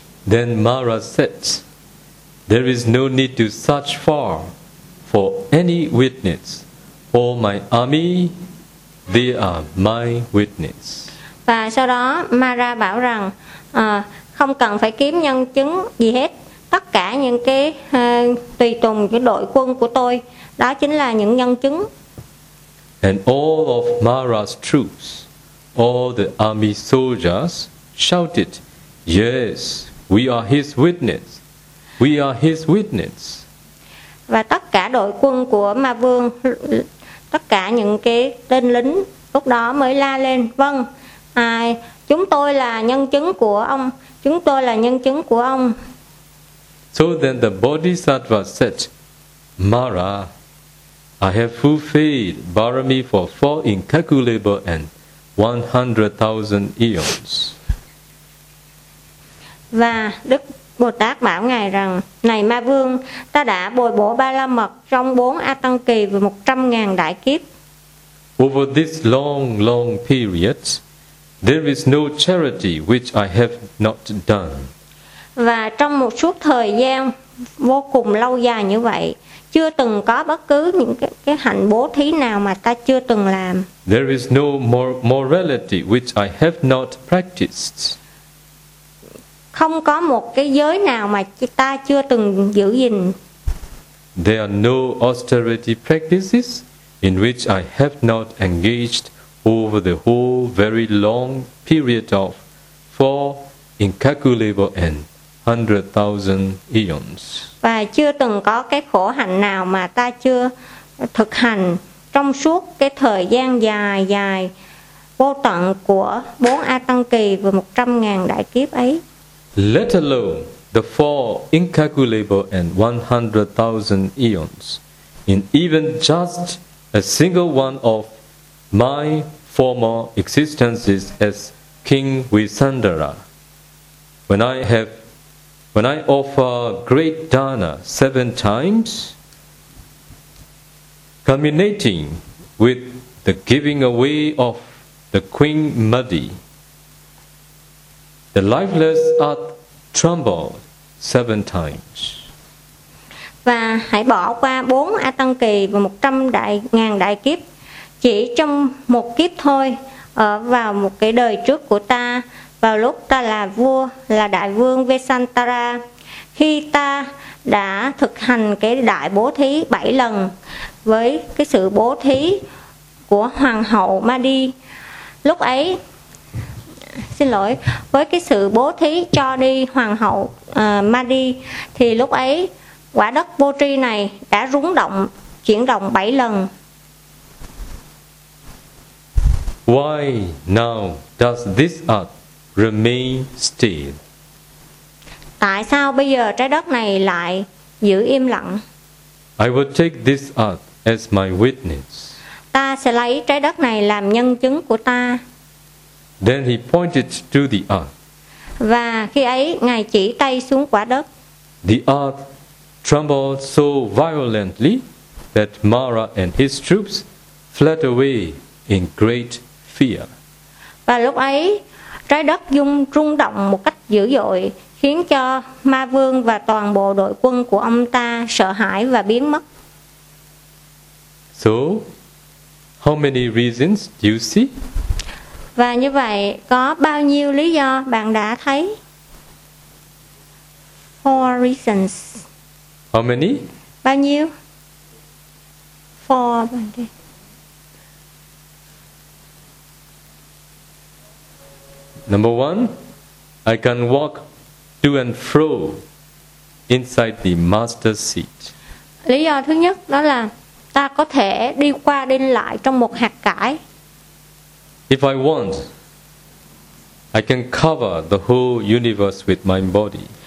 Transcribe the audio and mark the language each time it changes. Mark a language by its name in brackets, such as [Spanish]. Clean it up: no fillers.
[English] Then Mara said, There is no need to search far for any witness. All my army, they are my witness. [Vietnamese] Và sau đó Mara bảo rằng không cần phải kiếm nhân chứng gì hết. Tất cả những cái tùy tùng của đội quân của tôi, đó chính là những nhân chứng. [English] And all of Mara's troops, all the army soldiers shouted, Yes, we are his witness. We are his witness. [Vietnamese] Và tất cả đội quân của Ma Vương, tất cả những cái tên lính lúc đó mới la lên, Vâng, chúng tôi là nhân chứng của ông. Chúng tôi là nhân chứng của ông. [English] So then the Bodhisattva said, Mara, I have fulfilled Barami for 4 incalculable and 100,000 eons. [Vietnamese] Và Đức Bồ Tát bảo Ngài rằng, Này Ma Vương, ta đã bồi bổ Ba La Mật trong 4 A Tăng Kỳ và 100,000 đại kiếp. [English] Over this long, long period, there is no charity which I have not done. [Vietnamese] Và trong một suốt thời gian vô cùng lâu dài như vậy, chưa từng có bất cứ những cái hạnh bố thí nào mà ta chưa từng làm. [English] There is no morality which I have not practiced. [Vietnamese] Không có một cái giới nào mà ta chưa từng giữ gìn. [English] There are no austerity practices in which I have not engaged over the whole very long period of 4 incalculable and 100,000 eons. [Vietnamese] Và chưa từng có cái khổ hạnh nào mà ta chưa thực hành trong suốt cái thời gian dài dài vô tận của 4 A Tăng Kỳ và 100,000 đại kiếp ấy. [English] Let alone the 4 incalculable and 100,000 eons in even just a single one of my former existences as King Visandara. When I offer great dana 7 times, culminating with the giving away of the Queen Madi, the lifeless earth trembled 7 times. [Vietnamese] Và hãy bỏ qua 4 A Tăng Kỳ và 100,000 đại kiếp, chỉ trong một kiếp thôi, ở vào một cái đời trước của ta, vào lúc ta là vua, là đại vương Vesantara, khi ta đã thực hành cái đại bố thí 7 lần, với cái sự bố thí của Hoàng hậu Madi. Lúc ấy, xin lỗi, với cái sự bố thí cho đi Hoàng hậu Madi, thì lúc ấy quả đất Bô Tri này đã rúng động, chuyển động 7 lần. [English] Why now does this earth remain still? [Vietnamese] Tại sao bây giờ trái đất này lại giữ im lặng? [English] I will take this earth as my witness. [Vietnamese] Ta sẽ lấy trái đất này làm nhân chứng của ta. [English] Then he pointed to the earth. [Vietnamese] Và khi ấy ngài chỉ tay xuống quả đất. [English] The earth trembled so violently that Mara and his troops fled away in great fear. [Vietnamese] Và lúc ấy trái đất rung động một cách dữ dội, khiến cho Ma Vương và toàn bộ đội quân của ông ta sợ hãi và biến mất. [English] So, how many reasons do you see? [Vietnamese] Và như vậy, có bao nhiêu lý do bạn đã thấy? [English] Four reasons. How many? [Vietnamese] Bao nhiêu? [English] Four. Number one, I can walk to and fro inside the master's seat. [Vietnamese] Lý do thứ nhất đó là ta có thể đi qua đi lại trong một hạt cải. [English] If I want, I can cover the whole universe with my body.